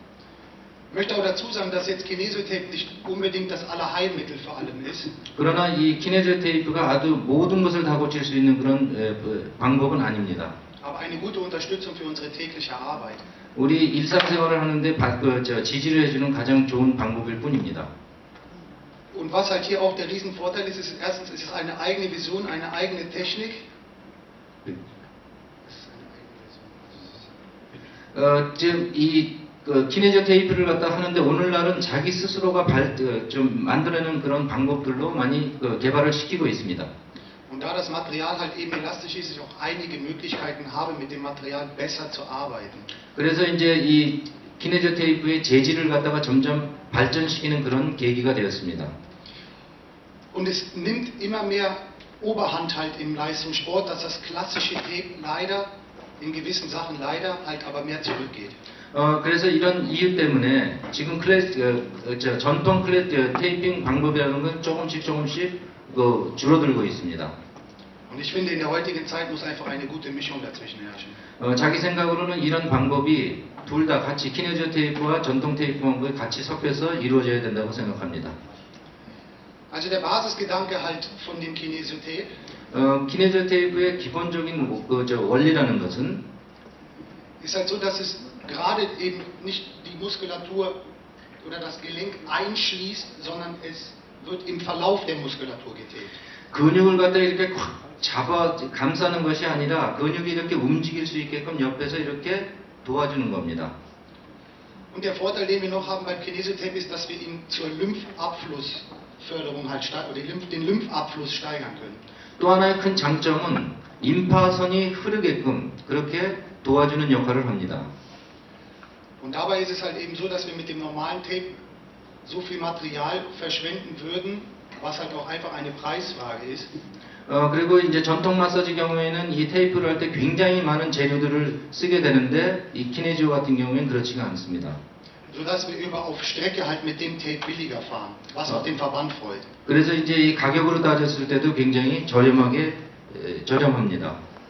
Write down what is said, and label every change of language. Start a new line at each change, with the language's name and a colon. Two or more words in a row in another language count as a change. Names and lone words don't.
German: Ich möchte auch dazu sagen, dass jetzt Kinesiotape nicht unbedingt das Allerheilmittel für allem ist.
Korean: 그러나 이 키네지오 테이프가 아주 모든 것을 다 고칠 수 있는 그런 방법은 아닙니다.
German: Aber eine gute Unterstützung für unsere tägliche Arbeit.
Korean: 우리 일상생활을 하는데 지지를 해주는 가장 좋은 방법일 뿐입니다.
German: Und was halt hier auch der Riesenvorteil ist, ist erstens ist es eine eigene Vision, eine eigene Technik.
Korean: 지금 이 키네지오 테이프를 갖다 하는데 오늘날은 자기 스스로가 좀 만들어내는 그런 방법들로 많이 개발을 시키고 있습니다.
German: Und da das Material halt eben elastisch ist, ich auch einige Möglichkeiten habe, mit dem Material besser zu arbeiten.
Korean: 그래서 이제 이 키네지오 테이프의 재질을 갖다가 점점 발전시키는 그런 계기가 되었습니다.
German: Und es nimmt immer mehr Oberhand halt im Leistungssport, dass das klassische Tape leider in gewissen Sachen leider halt aber mehr zurückgeht.
Korean: 그래서 이런 이유 때문에 지금 전통 테이핑 방법이라는 건 조금씩 줄어들고 있습니다.
German: Und Und ich finde, in der heutigen Zeit muss einfach eine gute Mischung dazwischen herrschen.
Korean: 자기 생각으로는 이런 방법이 둘 다 같이 키네저 테이프와 전통 테이프 방법이 같이 섞여서 이루어져야 된다고 생각합니다.
German: Also der Basisgedanke halt von dem Kinesiotape
Korean: 키네저 테이프의 기본적인 원리라는 것은
German: ist halt so, dass es gerade eben nicht die Muskulatur oder das Gelenk einschließt, sondern es wird im Verlauf der Muskulatur getaped.
Korean: 근육을 갖다 이렇게 꽉 잡아 감싸는 것이 아니라 근육이 이렇게 움직일 수 있게끔 옆에서 이렇게 도와주는 겁니다.
German: Und der Vorteil, den wir noch haben beim Kinesiotape, ist, dass wir ihn zur Lymphabflussförderung halt oder den Lymphabfluss steigern können.
Korean: 또 하나의 큰 장점은 림파선이 흐르게끔 그렇게 도와주는 역할을 합니다.
German: Und dabei ist es halt eben so, dass wir mit dem normalen Tape so viel Material verschwenden würden, was halt auch einfach eine Preisfrage ist.
Korean: 그리고 이제 전통 마사지 경우에는 이 테이프를 할 때 굉장히 많은 재료들을 쓰게 되는데 이 키네지오 같은 경우에는 그렇지가 않습니다.
German: Sodass wir auf Strecke halt mit dem Tape billiger fahren, was auch den Verband freut.
Korean: 그래서 이제 이 가격으로 따졌을 때도 굉장히 저렴합니다.